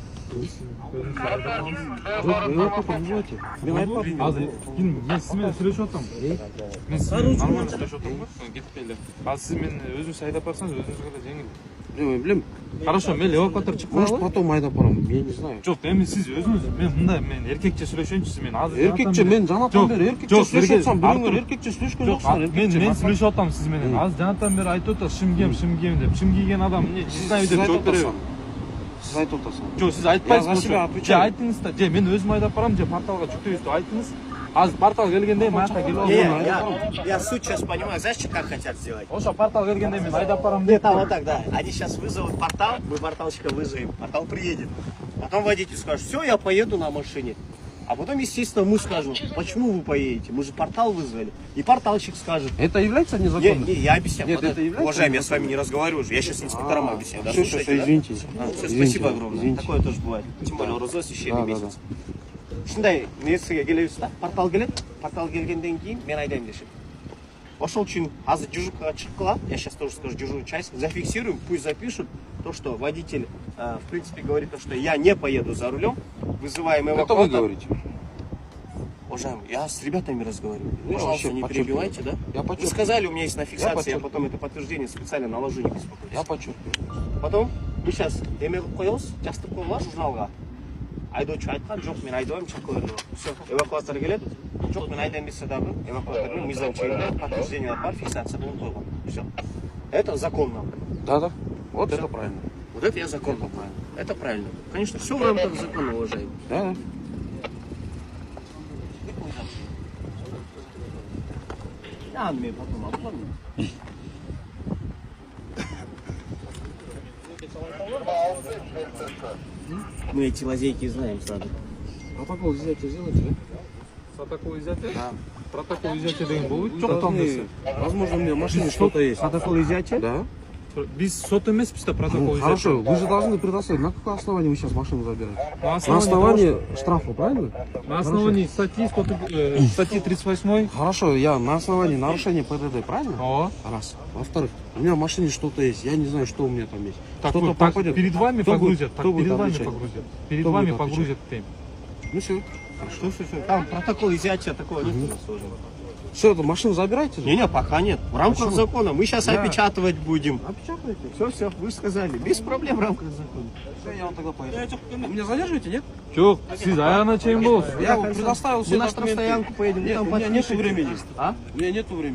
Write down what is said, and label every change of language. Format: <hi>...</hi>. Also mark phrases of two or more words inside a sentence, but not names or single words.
<ky>Мен айтпадым. Азыр мен сиз менен сүйлөшүп атам. Мен сиз менен нормально сүйлөшүп атам го. Кетпейли. Азыр сиз мени өзүңүз айдап барсаңыз өзүңүзгө да жеңил. Білем. Хорошо, мен эвакуатор чыгып</ky> <ru>Может,</ru> <ky>калалы. потом айдап барам.</ky> <ru>Я не знаю.</ru> <ky>Жок, эми сиз өзүңүз мен эркекче сүйлөшөйүнчү сиз мен азыр. Эркекче мен жанатан бери эркекче сүйлөшүп атсам, бирөөңөр эркекче сүйлөшкөн жоксуңар. Мен сүйлөшүп атам сиз менен. Азыр жанатан бери айтып атат шим кийем деп. Шим кийген адам эмне чизнай деп жооп береби? Сиз айтып атасыңыз. Жок, сиз айтпайсыз.</ky> <ru>Я за себя отвечаю.</ru> <ky>Айтыңыз да. Же мен өзүм айдап барам, же порталга жүктөйбүз деп айтыңыз. Азыр портал келгенде мен аяка келип алам.</ky> <ru>Я суть сейчас понимаю. Знаешь, как хотят сделать?</ru> <ky>Ошо портал келгенде мен айдап барам</ky> <ru>Нет,</ru> <ky>деп.</ky> <ru>там вот так, да. Они сейчас вызовут портал, мы порталщика вызовем, портал приедет. Потом водитель скажет, все, я поеду на машине. А потом, естественно, мы скажем, почему вы поедете? Мы же портал вызвали. И порталщик скажет. Это является незаконным? Я объясняю. Нет, это является Уважаемый, я с вами не разговариваю уже. Я сейчас инспекторам объясняю. Да, Все, слушайте, да? извините. Все, Извините, спасибо огромное. извините. Такое тоже бывает. Тем более роза священный Да, да, месяц.</ru> <ky>Шындай нерсеге келебиз да, портал келет. Портал келгенден кийин мен айдайм дешет. Ошол үчүн азыр дежуркага чыгып калат.</ky> <ru>Я сейчас тоже скажу дежурную часть. Зафиксируем, пусть запишут то, что водитель, в принципе, говорит, что я не поеду за рулем. Вызываем эвакуатор. Это вы говорите? Уважаемый, я с ребятами разговариваю. Ну, Пожалуйста, вообще, не подчеркиваю. перебивайте, да? Я Вы подчеркиваю. сказали, у меня есть на фиксации, я подчеркиваю. потом это подтверждение специально наложу, не беспокойтесь. Я подчеркиваю. Потом мы сейчас</ru> <ky>эме кылып коебуз, жастырып коебуз журналга. Айдоочу айткан, жок мен айдабайм, чакыра берди. Все, эвакуатор келет. Жок мен айдайм десе дагы эвакуатордун мыйзам чегинде подтверждение бар, фиксация болуп койгон.</ky> <ru>Все. Это законно. Да. Вот это правильно. Вот это я законно правильно. Это правильно. Конечно, все в рамках закона, уважаемый. Да. Я мен потом оформлю. Мы эти лазейки знаем сразу. Протокол взятия сделайте, да? Протокол изъятия? Да. Протокол изъятия</ru> <ky>деген болбойт. Жок,</ky> <ru>там Должны- Возможно, у меня в машине что-то есть. Протокол изъятия? Да.</ru> <ky>Биз сот эмеспиз да</ky> <ru>протокол изъятия. Хорошо, вы же должны предоставить. На какое основание вы сейчас машину забираете? На На основании основании штрафа, правильно? На основании статьи 38. Хорошо, я на основании нарушения ПДД, правильно? О. Раз. Во-вторых, у меня в машине что-то есть. Я не знаю, что у меня там есть. Так, Что-то вот, так попадет. перед вами Кто будет- погрузят. кто Так, будет перед вами отвечать? погрузят. Перед Кто вами будет отвечать? погрузят тем. Ну все. Все. Там протокол изъятия такого нет у нас уже. Все, эту машину забирайте. Не, пока нет. В рамках Почему? закона. Мы сейчас Да. опечатывать будем. Опечатайте. Все, вы сказали. Без проблем в рамках закона. Все, я вам тогда поеду. Вы меня задерживаете, нет?</ru> <ky>Жок, сиз аягына чейин болосуз.</ky> <ru>Я вам предоставил все Мы на документы. штрафстоянку поедем. Нет, там у меня нету подпишите. времени. А? У меня нету времени.</ru>